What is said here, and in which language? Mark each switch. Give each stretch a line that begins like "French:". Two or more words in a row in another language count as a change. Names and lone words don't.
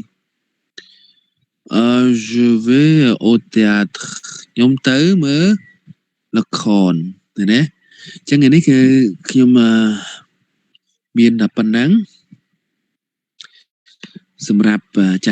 French: je vais au théâtre
Khmer: ខ្ញុំទៅមើលល្ខនឃើញទេអញ្ចឹងថ្ងៃនេះគឺខ្ញុំមានតែប៉ុណ្ណឹងសម្រាប់